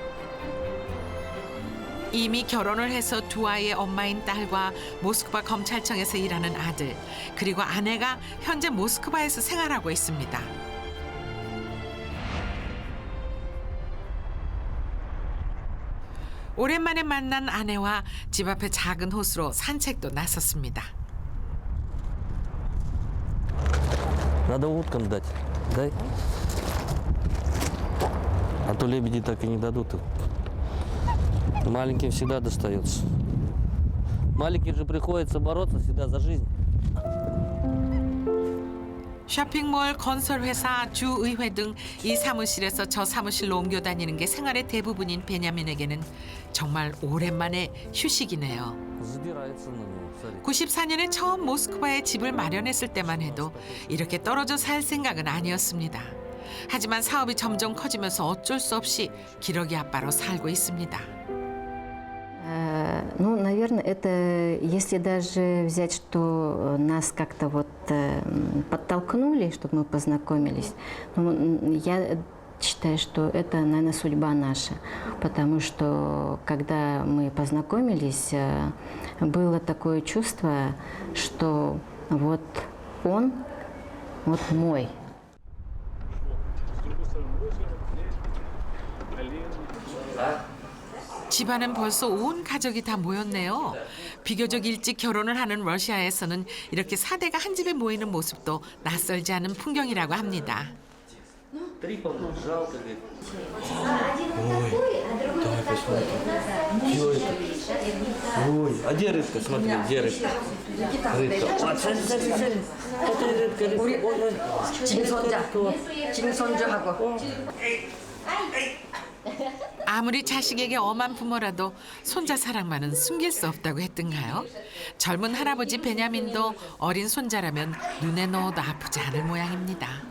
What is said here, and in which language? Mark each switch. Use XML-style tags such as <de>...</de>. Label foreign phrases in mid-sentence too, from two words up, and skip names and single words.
<ko>이미 결혼을 해서 두 아이의 엄마인 딸과 모스크바 검찰청에서 일하는 아들, 그리고 아내가 현재 모스크바에서 생활하고 있습니다. 오랜만에 만난 아내와 집 앞의 작은 호수로 산책도 나섰습니다.</ko> <ru>Надо уткам дать. Дай. А то лебеди так и не дадут. Маленьким всегда достается. Маленьким же приходится бороться всегда за жизнь.</ru> <ko>쇼핑몰, 건설회사, 주의회 등 이 사무실에서 저 사무실로 옮겨 다니는 게 생활의 대부분인 베냐민에게는 정말 오랜만에 휴식이네요. 94년에 처음 모스크바에 집을 마련했을 때만 해도 이렇게 떨어져 살 생각은 아니었습니다. 하지만 사업이 점점 커지면서 어쩔 수 없이 기러기 아빠로 살고 있습니다.</ko> <ru>Ну, наверное, это, если даже взять, что нас как-то вот подтолкнули, чтобы мы познакомились, ну, я считаю, что это, наверное, судьба наша. Потому что, когда мы познакомились, было такое чувство, что вот он, вот мой.</ru> <ko>집안은 벌써 온 가족이 다 모였네요. 비교적 일찍 결혼을 하는 러시아에서는 이렇게 사대가 한 집에 모이는 모습도 낯설지 않은 풍경이라고 합니다.</ko> <ru>Ой, давай посмотрим. Чего это? Ой, а где рыбка? Смотри, где рыбка? Рыбка. О, смотри. Это рыбка.</ru> <ko>징손주하고. 아무리 자식에게 엄한 부모라도 손자 사랑만은 숨길 수 없다고 했던가요? 젊은 할아버지 베냐민도 어린 손자라면 눈에 넣어도 아프지 않을 모양입니다.</ko>